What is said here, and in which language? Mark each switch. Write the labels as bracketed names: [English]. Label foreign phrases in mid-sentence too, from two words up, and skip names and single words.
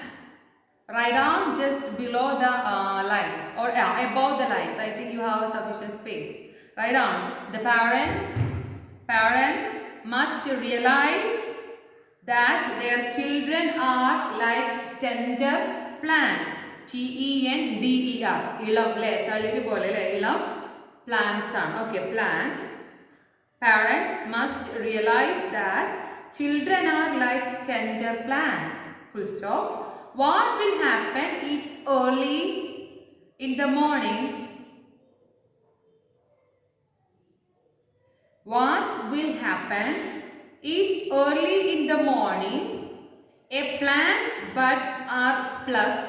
[English] Write down just below the lines or above the lines. I think you have sufficient space. Write down. The parents must realize that their children are like tender plants. [Tamil] T-E-N-D-E-R. இளம் லே, தளிர் போல லே, இளம் [English] plants are. Okay, plants. Parents must realize that children are like tender plants. Full stop. What will happen if early in the morning? What will happen if early in the morning a plant's buds are plucked?